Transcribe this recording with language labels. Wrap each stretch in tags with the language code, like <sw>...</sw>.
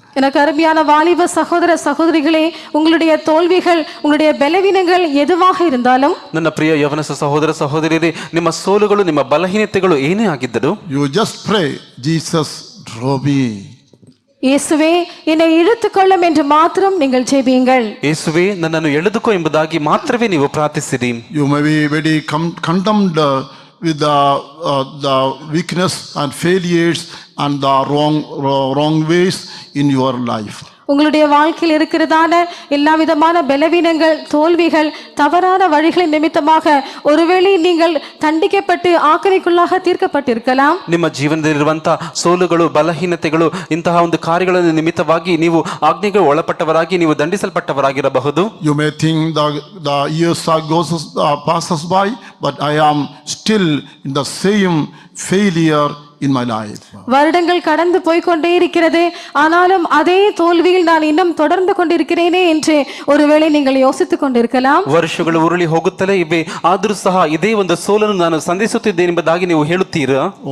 <ta>எனக்கு அருமையான வாலிப சகோதர சகோதரிகளே, உங்களுடைய தோல்விகள், உங்களுடைய பலவீனங்கள் எதுவாக இருந்தாலும்,</ta> <kn>ನನ್ನ ಪ್ರಿಯ ಯವನ ಸಹೋದರ ಸಹೋದರಿಯರೇ, ನಿಮ್ಮ ಸೋಲುಗಳು ನಿಮ್ಮ ಬಲಹೀನತೆಗಳು ಏನೇ ಆಗಿದ್ದರೂ</kn> <en>you just pray, Jesus draw me.</en> <ta>இயேசுவே என்னை இழுத்துக்கொள்ளும் என்று மாத்திரம் நீங்கள் ஜெபியுங்கள்.</ta> <kn>ಯೇಸುವೆ ನನ್ನನ್ನು ಎಳೆದುಕೋ ಎಂಬುದಾಗಿ ಮಾತ್ರವೇ ನೀವು ಪ್ರಾರ್ಥಿಸಿರಿ.</kn> <en>You may be very condemned with the weakness and failures and the wrong ways in your life.</en> <ta>உங்களுடைய வாழ்க்கையில் இருக்கிறதான எல்லா விதமான பலவீனங்கள், தோல்விகள், தவறான வழிகளின் நிமித்தமாக ஒருவேளை நீங்கள் தண்டிக்கப்பட்டு ஆக்கினைக்குள்ளாக தீர்க்கப்பட்டிருக்கலாம்.</ta> <kn>ನಿಮ್ಮ ಜೀವನದಲ್ಲಿರುವಂತಹ ಸೋಲುಗಳು, ಬಲಹೀನತೆಗಳು, ಇಂತಹ ಒಂದು ಕಾರ್ಯಗಳ ನಿಮಿತ್ತವಾಗಿ ನೀವು ಆಜ್ಞೆಗೆ ಒಳಪಟ್ಟವರಾಗಿ ನೀವು ದಂಡಿಸಲ್ಪಟ್ಟವರಾಗಿರಬಹುದು.</kn> <en>You may think the years passes by, but I am still in the same failure in my life.</en> <ta>வருடங்கள் கடந்து போய்கொண்டே இருக்கிறது, ஆனாலும் அதே தோல்வியில் நான் இன்னும் தொடர்ந்து கொண்டிருக்கிறேனே என்று ஒருவேளை நீங்கள் யோசித்துக் கொண்டிருக்கலாம்.</ta> <kn>ವರ್ಷಗಳು ಉರುಳಿ ಹೋಗುತ್ತಲೇ ಇವೆ, ಆದರೂ ಸಹ ಇದೇ ಒಂದು ಸೋಲನ್ನು ನಾನು ಸಂಧಿಸುತ್ತಿದ್ದೇನೆ ಎಂಬುದಾಗಿ ನೀವು ಹೇಳುತ್ತೀರಾ?</kn>